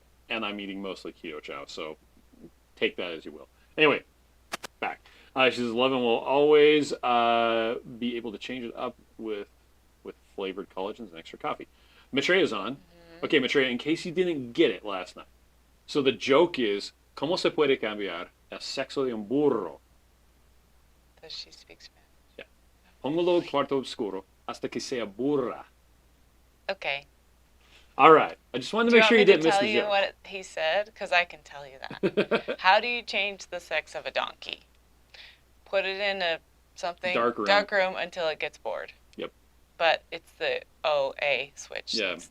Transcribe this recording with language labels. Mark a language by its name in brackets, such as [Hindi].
[English] And I'm eating mostly Keto Chow, so take that as you will. Anyway, back. She says, Levin will always be able to change it up with flavored collagens and extra coffee. Matreya's on. Okay, Matreya, in case you didn't get it last night. So the joke is, [Spanish] ¿Cómo se puede cambiar el sexo de un burro? [English] Does she speak Spanish? Yeah. [Spanish] Póngalo cuarto oscuro hasta que sea burra. [English] Okay. All right. I just wanted to make sure you didn't miss the joke. Do you want me to tell you what he said? Because I can tell you that. How do you change the sex of a donkey? Put it in a dark room until it gets bored. Yep. But it's the OA switch. Yeah.